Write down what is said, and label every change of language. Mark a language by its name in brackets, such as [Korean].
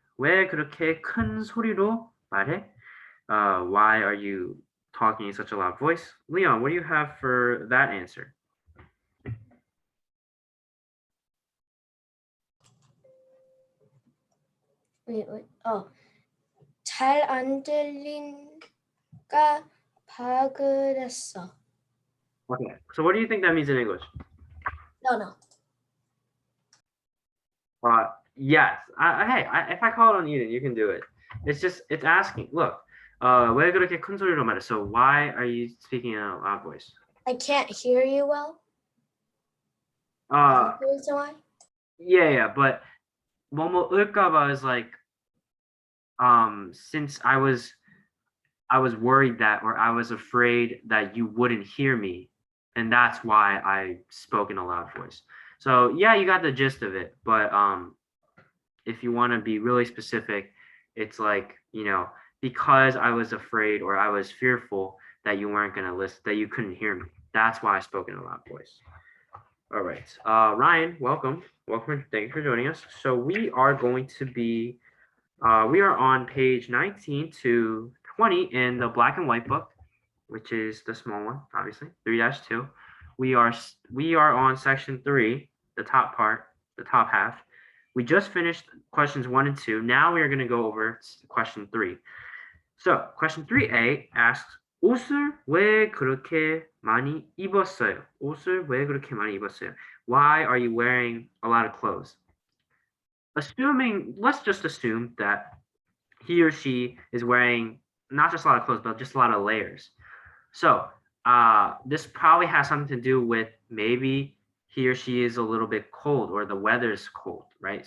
[Korean] 왜 그렇게 큰 소리로 말해? [English] Why are you talking in such a loud voice? Leon, what do you have for that answer? Wait. [Korean] Oh, 잘 안 들리니까 바그랬어. [English] Okay, so what do you think that means in English? No. Yes. If I call it on Eden, you can do it. It's asking. [Korean] Look, 왜 그렇게 큰 소리로 말해? [English] So why are you speaking in a loud voice? I can't hear you well. Uh, That's the reason why? yeah, but 뭐뭐을까봐 is like, since I was worried that, or I was afraid that you wouldn't hear me, and that's why I spoke in a loud voice. So yeah, you got the gist of it, but if you want to be really specific, it's like, because I was afraid or I was fearful that you weren't going to listen, that you couldn't hear me. That's why I spoke in a loud voice. All right. Ryan, welcome. Thank you for joining us. So we are going to be, we are on page 19 to 20 in the black and white book, which is the small one, obviously, 3-2. We are on section 3, the top part, the top half. we just finished questions 1 and 2. Now we are going to go over question 3. So question 3A asks, [Korean] 옷을 왜 그렇게 많이 입었어요? 옷을 왜 그렇게 많이 입었어요? [English] Why are you wearing a lot of clothes? Let's just assume that he or she is wearing not just a lot of clothes, but just a lot of layers. So this probably has something to do with maybe he or she is a little bit cold or the weather is cold, right?